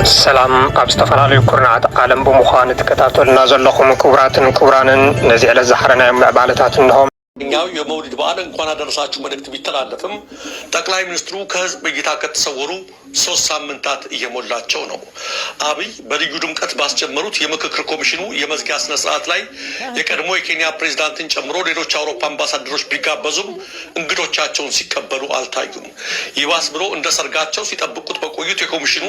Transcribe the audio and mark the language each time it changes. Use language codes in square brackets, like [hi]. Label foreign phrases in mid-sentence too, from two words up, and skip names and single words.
[ti] ሰላም ኣብ ዝተፈላለዩ ኩርናዓት ዓለም ብምዃን ትከታተሉና ዘለኹም ክቡራትን ክቡራንን ነዚ ዕለት ዝሓረናዮም ምዕባለታት እንሆም። [am] እኛው የመውሊድ በዓል እንኳን አደረሳችሁ መልእክት ቢተላለፍም ጠቅላይ ሚኒስትሩ ከህዝብ እይታ ከተሰወሩ 3 ሳምንታት እየሞላቸው ነው። አብይ በልዩ ድምቀት ባስጀመሩት የምክክር ኮሚሽኑ የመዝጊያ ስነ ስርዓት ላይ የቀድሞ የኬንያ ፕሬዝዳንትን ጨምሮ ሌሎች አውሮፓ አምባሳደሮች ቢጋበዙም እንግዶቻቸውን ሲቀበሉ አልታዩም። ይባስ ብሎ እንደ ሰርጋቸው ሲጠብቁት በቆዩት የኮሚሽኑ